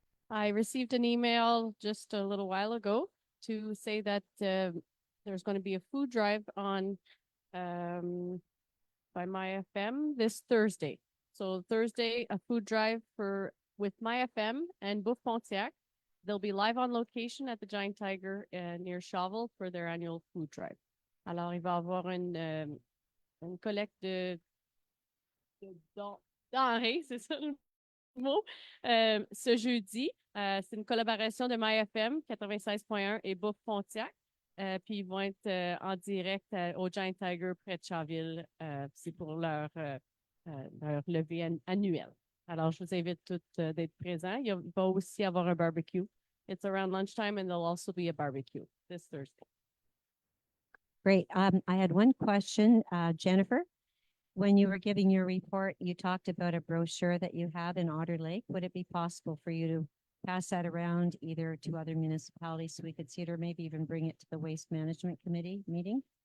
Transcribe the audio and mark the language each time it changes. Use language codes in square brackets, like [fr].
[en] I received an email just a little while ago to say that there's going to be a food drive on by My FM this Thursday. So Thursday, a food drive with My FM and Bouffe Pontiac. They'll be live on location at the Giant Tiger near Shovel for their annual food drive. [fr] Alors, il va y avoir une collecte de denrées, c'est ça le mot, ce jeudi. C'est une collaboration de MyFM 96.1 et Bouffe Pontiac. Puis ils vont être en direct au Giant Tiger près de Chaville. C'est pour leur levée annuelle. Alors, je vous invite toutes d'être présents. Il va aussi avoir un barbecue. [en] It's around lunchtime and there'll also be a barbecue this Thursday. Great. I had one question, Jennifer. When you were giving your report, you talked about a brochure that you have in Otter Lake. Would it be possible for you to pass that around either to other municipalities so we could see it, or maybe even bring it to the Waste Management Committee meeting?